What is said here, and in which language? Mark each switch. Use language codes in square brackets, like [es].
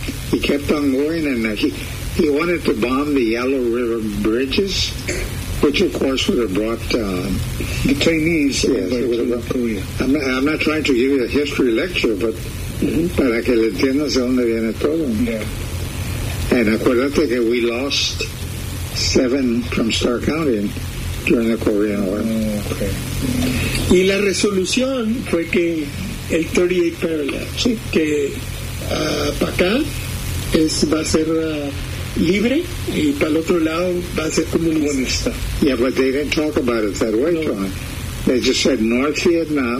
[en] He kept on going, and he wanted to bomb the Yellow River bridges, which, of course, would have brought the Chinese. Yes, it would have brought Korea. I'm not trying to give you a history lecture, but mm-hmm. [es] para que le entiendas de dónde viene todo. [en] Yeah. And [es] acuérdate que [en] we lost 7 from Star County during the Korean War. Oh, okay. Mm-hmm. [es] Y la resolución fue que el 38 parallel, sí, que para acá va a ser... libre, y para el otro lado va a ser comunista. [en] Yeah, but they didn't talk about it that way, John. No. They just said North Vietnam,